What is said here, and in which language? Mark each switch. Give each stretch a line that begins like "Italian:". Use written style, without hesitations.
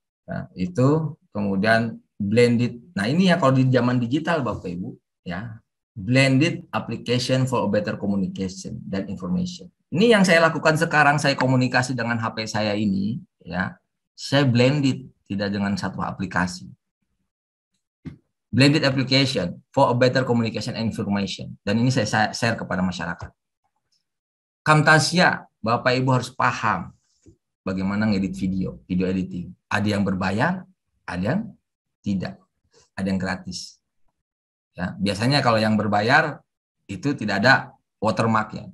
Indonesian: Nah, itu kemudian blended. Nah, ini ya kalau di zaman digital Bapak Ibu, ya.
English: Blended application for a better communication
Indonesian: dan information. Ini yang saya lakukan sekarang, saya komunikasi dengan HP saya ini, ya. Saya blended, tidak dengan satu aplikasi.
English: Blended application for a better communication and information.
Indonesian: Dan ini saya share kepada masyarakat. Camtasia, Bapak Ibu harus paham bagaimana ngedit video editing. Ada yang berbayar, ada yang tidak. Ada yang gratis. Ya, biasanya kalau yang berbayar itu tidak ada watermarknya.